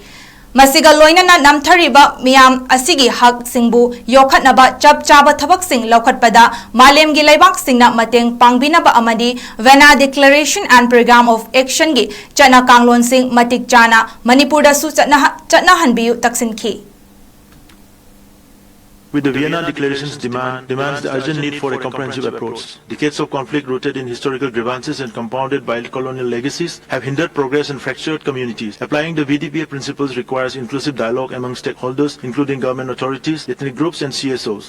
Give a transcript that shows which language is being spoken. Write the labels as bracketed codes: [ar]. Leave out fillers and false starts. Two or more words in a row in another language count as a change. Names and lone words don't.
[mni] Masiga loinana namthariba miyam asigi hak singbu yokhatnaba chap chaba thabak sing laukhatpada malem gi laibak singna mateng pangbinaba amadi 𝗩𝗏 Declaration and Program of Action gi chana kanglon sing matik chana Manipur da su chatna hanbiu taksinki. [en] With the Vienna Declaration's demands the urgent need for a comprehensive approach. Decades of conflict rooted in historical grievances and compounded by colonial legacies have hindered progress and fractured communities. Applying the VDPA principles requires inclusive dialogue among stakeholders, including government authorities, ethnic groups and CSOs.